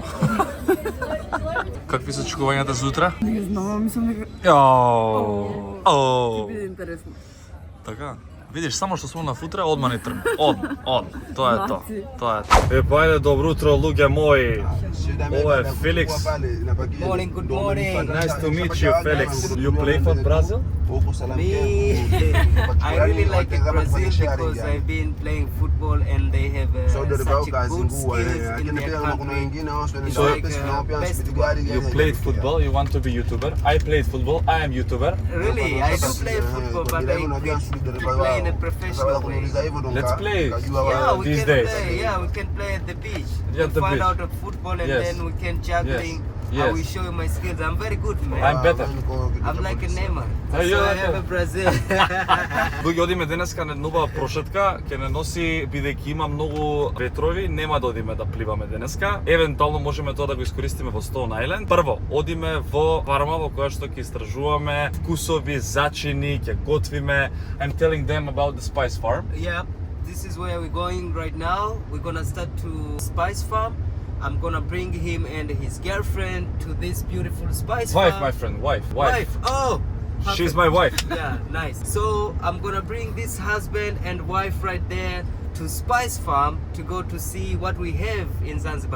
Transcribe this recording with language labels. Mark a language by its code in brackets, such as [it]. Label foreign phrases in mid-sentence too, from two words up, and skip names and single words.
[mk] Какви се очекувањата за утре? Не знам, мислам дека биде интересно. Така. Видиш, само што сум на футре, одма не трм. Од. Тоа е тоа. Маци. Тоа е. Па ајде, добро утро, луѓе мои. Ова е Феликс. [en] Morning, good morning. Nice to meet you, Felix. You play for Brazil? Me, I really like Brazil because I've been playing football and they have such a good skills in their country. It's like best one. You played football, you want to be YouTuber. I played football, I am YouTuber. Really, I don't play football, but I play in a professional way. Let's play Yeah, we these can days. play. Yeah, we can play at the beach. Yeah, We the find beach. out of football and Yes. then we can juggling. Yes. I will show you my skills. I'm very good, man. I'm better. I'm like a Neymar. Hey, So you're I like have a- a Brazil. [mk] Луѓе, одиме денеска на нова прошетка, ќе не носи, бидејќи има многу ветрови, нема да одиме да пливаме денеска. Евентуално можеме тоа да го искористиме во Stone Island. Прво, одиме во фарма во која што ќе истражуваме вкусови, зачини, ќе готвиме. [en] I'm telling them about the spice farm. Yeah, this is where we're going right now. We're gonna start to Spice Farm. I'm gonna bring him and his girlfriend to this beautiful spice Wife, farm. my friend, wife. Oh, She's perfect. my wife. Yeah, nice. So I'm gonna bring this husband and wife right there to Spice Farm to go to see what we have in Zanzibar.